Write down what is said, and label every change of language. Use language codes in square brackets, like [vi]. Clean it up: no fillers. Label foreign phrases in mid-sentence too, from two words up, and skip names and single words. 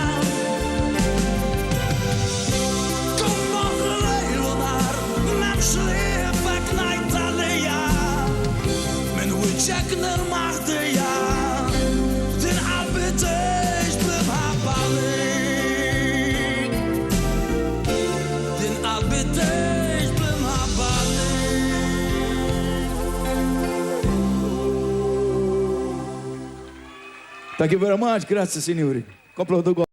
[mt] Kun f'moħħi lejl u nar m'hemmx ħliefek ngħid għalija minn wiċċek nilmaħdija din qalbi tgħix bl-imħabba lejk. Din qalbi tgħix bl-imħabba lejk. [en] Thank you very much, [mt] grazzi sinjuri. Komplu ħdu gost.